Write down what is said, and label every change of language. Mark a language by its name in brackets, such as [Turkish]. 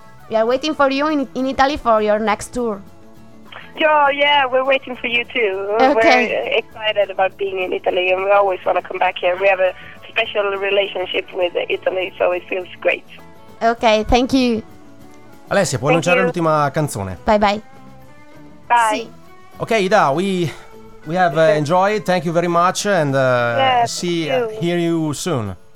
[English] We are waiting for you in Italy for your next tour. Oh, yeah, we're waiting for you too. Okay. We're excited about being in Italy and we always want to come back here. We have a special relationship with Italy, so it feels great. Okay, thank you. [Italian] Alessia, puoi annunciare l'ultima canzone? [English] Bye bye. Bye. Sì. Okay, Ida, we have enjoyed. Thank you very much and hear you soon.